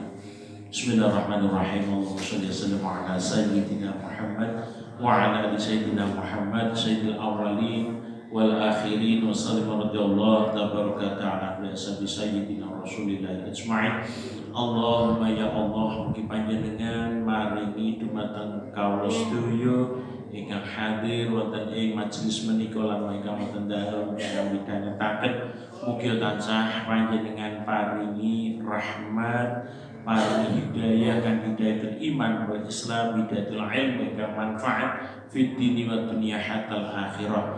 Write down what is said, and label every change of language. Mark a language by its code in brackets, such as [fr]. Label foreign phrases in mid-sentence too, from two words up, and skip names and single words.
[ar] بسم الله الرحمن الرحيم. اللهم صل وسلم على سيدنا محمد وعلى آل سيدنا محمد سيد الأولين والآخرين وسلم رضي الله تبارك وتعالى على سيدنا رسول الله أجمعين. [jv] Allahumma ya Allah mugi panjenengan maringi dumateng kawula sedaya ingkang hadir wonten ing majelis menika lan ingkang wonten dalem ingkang midhangetaken mugi tansah panjenengan paringi rahmat paringi hidayah kan [ar] هداية الإيمان والإسلام هداية العلم [jv] ingkang manfaat [ar] في الدين والدنيا حتى الآخرة.